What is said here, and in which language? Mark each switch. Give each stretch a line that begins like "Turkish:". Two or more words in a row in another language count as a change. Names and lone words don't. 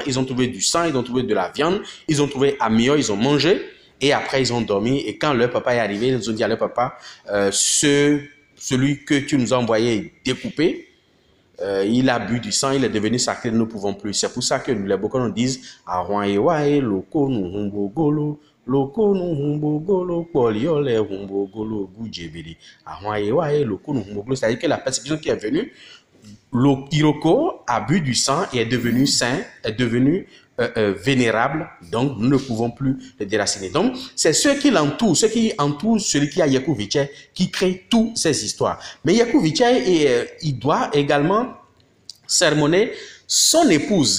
French: Ils ont trouvé du sang, ils ont trouvé de la viande, ils ont trouvé amio, ils ont mangé. Et après, ils ont dormi. Et quand leur papa est arrivé, ils ont dit à leur papa, celui que tu nous as envoyé découpé, il a bu du sang, il est devenu sacré, nous ne pouvons plus. C'est pour ça que les Bokos nous disent,
Fon: loko nu humbogolo, loko nu humbogolo, poliole humbogolo, gujebili. Loko nu humbogolo.
French: C'est-à-dire que la persécution qui est venue, Iroko a bu du sang et est devenu saint, est devenu vénérable, donc nous ne pouvons plus le déraciner. Donc, c'est ceux qui l'entourent, celui qui a Yeku Viche, qui crée toutes ces histoires. Mais Yeku Viche, il doit également sermonner son épouse.